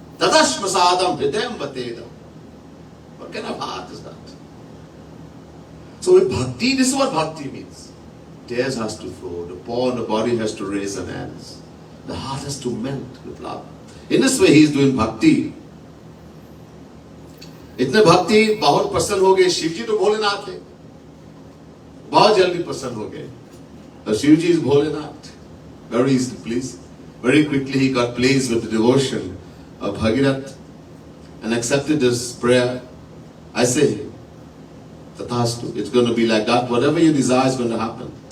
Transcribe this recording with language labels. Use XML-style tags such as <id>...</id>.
<sa>Tadashmasadam hridayam vatedam.</sa> <en>What kind of heart is that? So with bhakti, this is what bhakti means. Tears has to flow, the paw in the body has to raise an ends. The heart has to melt with love. In this way he is doing bhakti.</en> <hi>इतने भक्ति बहुत प्रसन्न हो गए, शिव जी तो भोलेनाथ थे, बहुत जल्दी प्रसन्न हो गए.</hi> <en>The Shiv ji is Bholenath, very easily pleased. Very quickly he got pleased with the devotion of Bhagirath and accepted his prayer. I say, Tathastu, it's going to be like that. Whatever you desire is going to happen.</en>